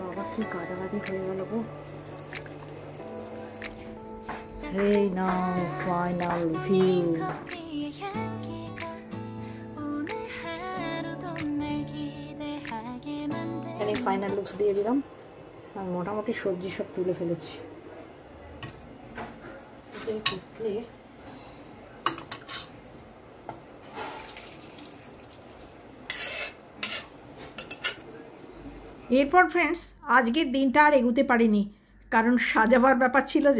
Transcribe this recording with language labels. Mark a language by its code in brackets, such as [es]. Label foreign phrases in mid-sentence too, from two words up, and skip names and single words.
[bn] কি কাদাকাদি হয়ে গেল গো। [en] Hey now final view. [ko] 커피의 향기가 오늘 하루도 날 기대하게 [bn] এখানে [ko] 만든 [en] final looks [bn] দিয়ে দিলাম আর মোটামুটি সবজি সব তুলে ফেলেছি। এরপর ফ্রেন্ডস আজকের দিনটা আর এগোতে পারিনি, কারণ সাজাবার ব্যাপার ছিল যে।